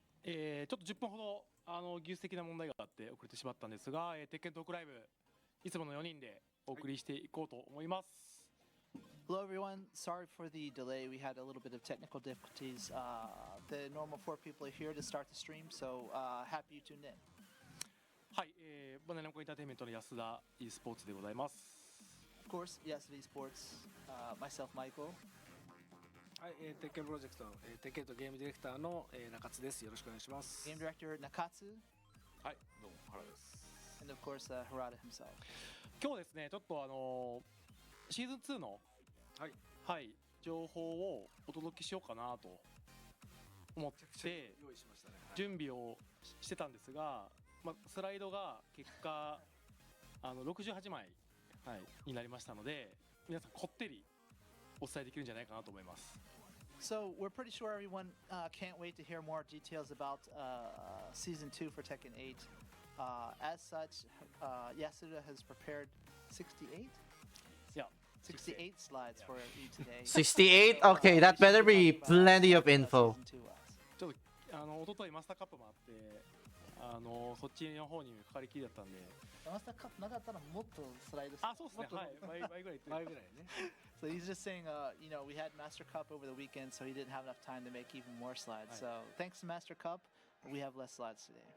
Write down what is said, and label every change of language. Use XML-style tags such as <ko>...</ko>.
<ja>ちょっと10分ほど技術的な問題があって遅れてしまったんですが、鉄拳トークライブいつもの4人でお送りしていこうと思います。</ja> <en>Hello everyone, sorry for the delay. We had a little bit of technical difficulties. The normal 4 people are here to start the stream, so happy you tuned in.</en> <ja>はい、バナナコエンターテインメントの安田 e スポーツでございます。</ja> <en>Of course, yesterday sports, myself, Michael.</en> <ja>はい、鉄拳プロジェクト、鉄拳とゲームディレクターの、中津です。よろしくお願いします。</ja> <en>Game director Nakatsu,</en> <ja>はい、どうも原です。</ja> <en>and of course Harada himself.</en> <ja>今日ですね、ちょっとシーズン2のはい、はい、情報をお届けしようかなと思って用意しましたね。はい、準備をしてたんですが、まあ、スライドが結果68枚、はい、になりましたので、皆さんこってりお伝えできるんじゃないかなと思います。</ja> <en>So we're pretty sure everyone can't wait to hear more details about season 2 for Tekken 8. As such, Yasuda has prepared 68?</en> <ja>いや、</ja> <en>68 slides for you today. 68? Okay, that better be plenty of info.</en> <ja>ちょっと一昨日マスターカップもあってそっちの方にかかりきりだったんで。マスターカップなかったらもっとスライドあ、そうですね。はい、倍ぐらい。倍ぐらいね。</ja> <en>So he's just saying, you know, we had Master Cup over the weekend, so he didn't have enough time to make even more slides. So thanks to Master Cup, we have less slides today.</en>